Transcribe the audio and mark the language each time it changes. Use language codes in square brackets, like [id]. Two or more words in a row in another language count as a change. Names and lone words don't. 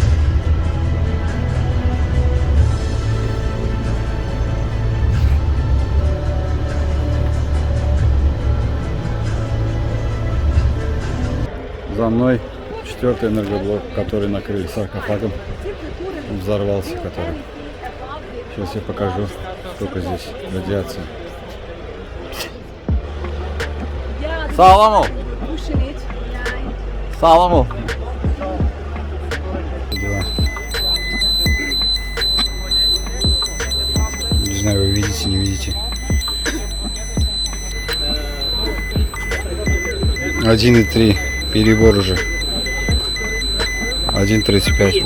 [ru] За мной 4-й энергоблок, который накрыли саркофагом. Он взорвался, который. Сейчас я покажу, сколько здесь радиации. [az] Sağlam ol. Sağlam ol. [ru] Не знаю, вы видите, не видите. 1,3. Перебор уже. 1,35.